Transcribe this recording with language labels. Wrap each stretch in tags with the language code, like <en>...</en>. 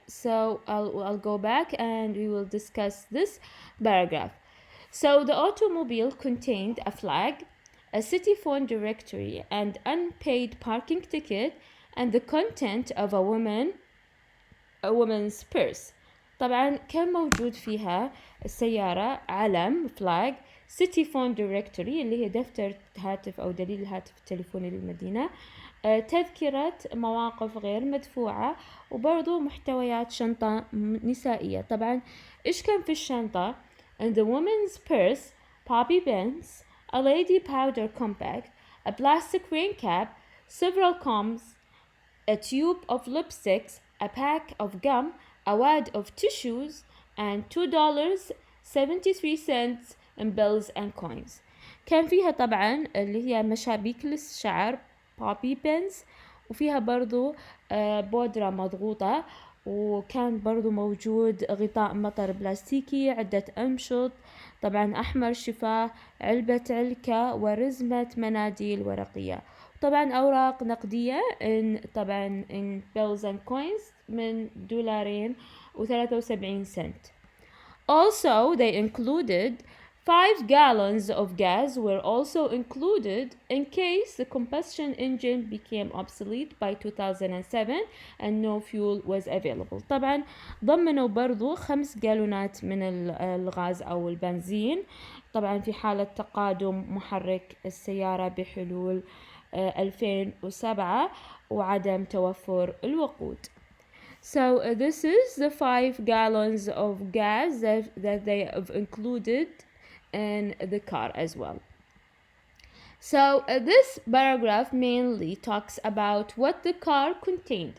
<en>So I'll go back and we will discuss this paragraph. So the automobile contained a flag, a city phone directory, and unpaid parking ticket, and the content of a woman's purse.</en> <ar>طبعا كان موجود فيها السيارة علم flag,</ar> <en>city phone directory</en> <ar>اللي هي دفتر هاتف أو دليل الهاتف التليفوني للمدينة، تذكرة مواقف غير مدفوعة، وبرضو محتويات شنطة نسائية. طبعا إيش كان في الشنطة؟</ar> <en>In the woman's purse, bobby pins, a lady powder compact, a plastic rain cap, several combs, a tube of lipsticks, a pack of gum, a wad of tissues, and $2.73 in bills and coins.</en> <ar>كان فيها طبعا اللي هي مشابيك للشعر</ar> <en>bobby pins،</en> <ar>وفيها برضو بودرة مضغوطة، وكان برضو موجود غطاء مطر بلاستيكي، عدة أمشط طبعا أحمر شفاه، علبة علكة، ورزمة مناديل ورقية، طبعا أوراق نقدية طبعا</ar> <en>in bills and coins</en> <ar>من $2.73.</ar> <en>Also they included 5 gallons of gas were also included in case the combustion engine became obsolete by 2007 and no fuel was available.</en> <ar>طبعا ضمنوا برضو 5 جالونات من الغاز أو البنزين طبعا في حالة تقادم محرك السيارة بحلول 2007 وعدم توفر الوقود.</ar> <en>So this is the 5 gallons of gas that they have included in the car as well. So this paragraph mainly talks about what the car contained.</en>